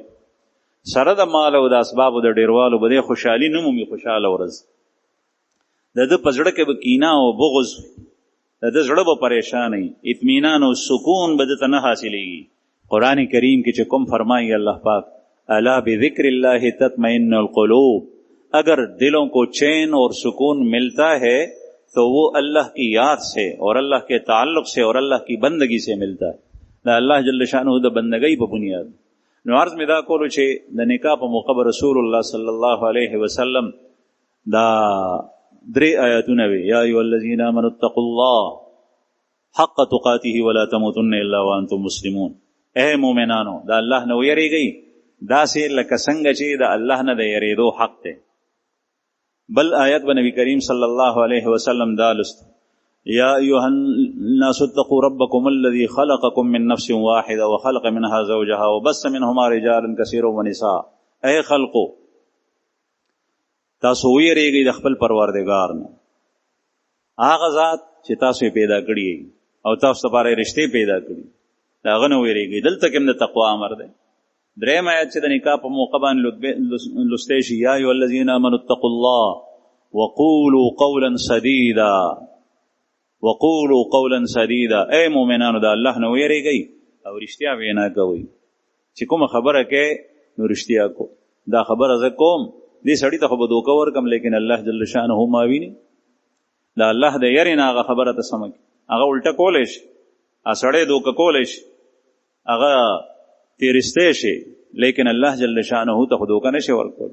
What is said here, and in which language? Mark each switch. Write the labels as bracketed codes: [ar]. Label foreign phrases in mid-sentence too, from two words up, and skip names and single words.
[ps] سره د مال او د اسبابو د ډیروالو به د خوشحالي نه مومي، خوشحاله ورځ. د ده په زړه کې به کینه او بغض، د ده زړه به پریشانی، اطمینان او سکون به دته نه حاصلېږي. قرآن کریم کې چې کوم فرمایي الله پاک [ar] الا بذکر الله تطمئن القلوب، [ur] اگر دلوں کو چین اور سکون ملتا ہے تو وہ اللہ کی یاد سے اور اللہ کے تعلق سے اور اللہ کی بندگی سے ملتا ہے. [ps] دا اللہ جل شانہ د بندګۍ په بنیاد. نو عرض مې دا کولو چې د نکاح په موقع به رسول الله [ar] صلی الله علیه وسلم [ps] دا درې آیاتونه وي، [ar] یا ایها الذین آمنوا اتقوا الله حق تقاته ولا تموتن الا وانتم مسلمون. [ps] اے مومنانو دا الله نه ویریږئ داسې لکه څنګه چې د الله نه د یریدو حق دی. بل آیت به نبی کریم [ar] صلی الله علیه وسلم [ps] دالست، [ar] یا ایها الناس اتقوا ربکم الذی خلقکم من نفس واحده وخلق منها زوجها وبث منهما رجالا کثیرا ونساء. [ps] اے خلقو تاسو ویریږئ د خپل پروردگار نه، هغه ذات چې تاسو پیدا کړی او تاسو لپاره رشتې پیدا کړي، دا هغه نه ویریږئ. دلته کوم د تقوا امر دی. دریم آیت چې د نکاح په موقع باندې لستی شي، [ar] یا ایها الذین آمنوا اتقوا الله وقولوا قولا سدیدا، وقولوا قولا سدیدا. [ps] اے مومنانو د الله نه ویریږئ او رښتیا وینا کوئ. چې کومه خبره کې نو رښتیا کو. دا خبره زه کوم دې سړي ته خو به دوکه ورکم، لیکن الله جل شانه ما ویني. دا الله د یری نه هغه خبره ته سمه هغه الټه کولی شي، سړی دوکه کولی شي، هغه تیرستی شي، لیکن الله جل شانه ته خو دوکه نشي ورکول.